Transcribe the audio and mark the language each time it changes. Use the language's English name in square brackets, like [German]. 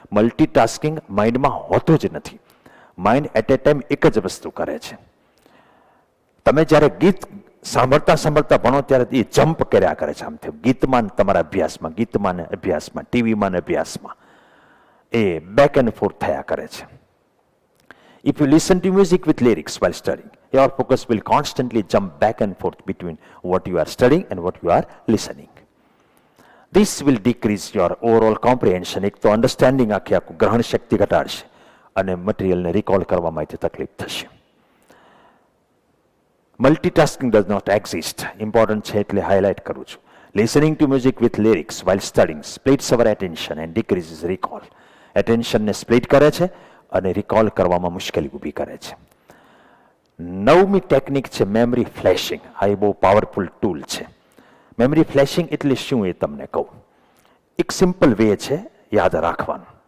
[Gujarati] Multitasking માઇન્ડમાં હોતું જ નથી. માઇન્ડ એટ એ ટાઈમ એક જ વસ્તુ કરે છે. તમે જ્યારે ગીત સાંભળતા સાંભળતા ભણો ત્યારે એ જમ્પ કર્યા કરે છે આમથી ગીતમાં, તમારા અભ્યાસમાં, ગીતમાં ને અભ્યાસમાં, ટીવીમાં ને અભ્યાસમાં, એ બેક એન્ડ ફોર્થ થયા કરે છે. [English] If you listen to music with lyrics while studying, your focus will constantly jump back and forth between what you are studying and what you are listening. This will decrease your overall comprehension. [Gujarati] એક તો understanding આખું ગ્રહણ શક્તિ ઘટાડશે અને મટીરિયલને recall કરવામાં તકલીફ થશે. [English] Multitasking does not exist. [Gujarati] Important છે એટલે હાઇલાઇટ કરું છું. [English] Listening to music with lyrics while studying splits our attention and decreases recall. [Gujarati] એટેન્શનને split કરે છે અને રિકોલ કરવામાં મુશ્કેલી ઊભી કરે છે. નવમી ટેકનિક છે મેમરી ફ્લેશિંગ. આ એ બહુ પાવરફુલ ટૂલ છે. મેમરી ફ્લેશિંગ એટલે શું એ તમને કહું. એક સિમ્પલ વે છે યાદ રાખવાનું.